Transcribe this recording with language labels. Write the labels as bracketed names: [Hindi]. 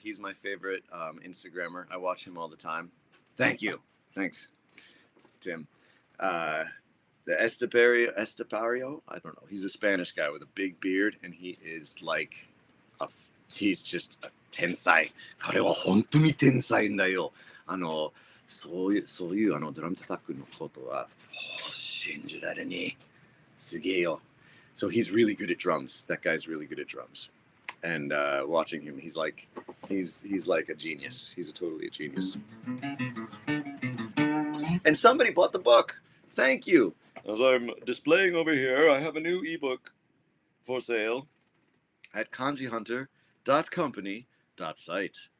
[English] He's my favorite Instagrammer. I watch him all the time. Thank you. Thanks, Tim. The Estepario, I don't know. He's a Spanish guy with a big beard, and he is like, he's just a tensai. [Japanese] 彼は本当に天才んだよ。そういうドラム叩くのことは信じられねえ。すげえよ。 [English] So he's really good at drums. That guy's really good at drums. And watching him, he's like a genius. He's totally a genius. And somebody bought the book. Thank you. As I'm displaying over here, I have a new ebook for sale at kanjihunter.company.site.